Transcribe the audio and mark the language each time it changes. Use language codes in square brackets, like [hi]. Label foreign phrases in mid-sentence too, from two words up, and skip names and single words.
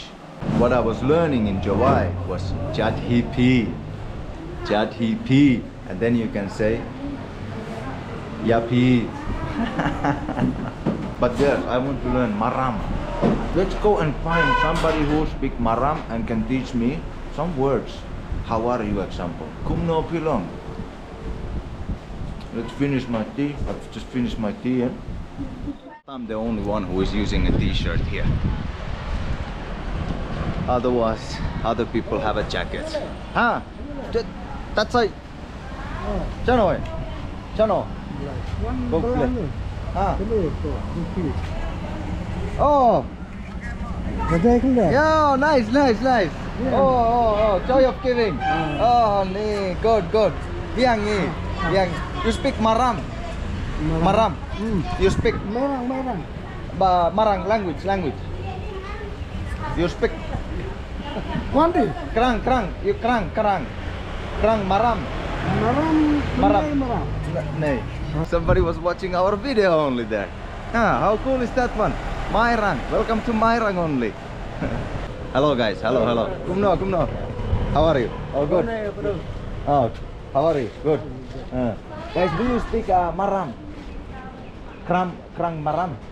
[en] What I was learning in Jawai was Jadhipi, Jadhipi, and then you can say Yapi. But yes, I want to learn Maram. Let's go and find somebody who speaks Maram and can teach me some words. How are you, example? [kha] Kumno pilong. [en] Let's finish my tea. I've just finished my tea. Eh? I'm the only one who is using a t-shirt here. Otherwise, other people have a jacket. Huh? That's like. Chano eh? Chano. Go play. Ah. Oh. Yeah, nice. Oh, joy of giving. Oh, nee, good. Yang ni. Yang. You speak Maram. Maram. You speak Marang language. You speak. Krang. You krang. Krang Maram. Maram. Nee. Somebody was watching our video only there. Ah, how cool is that one? Mairang. Welcome to Mairang only. Hello guys. Hello. Kumno. How are you? Oh, good. Oh, how are you? Good. Guys, do you speak Maram? Krang Maram?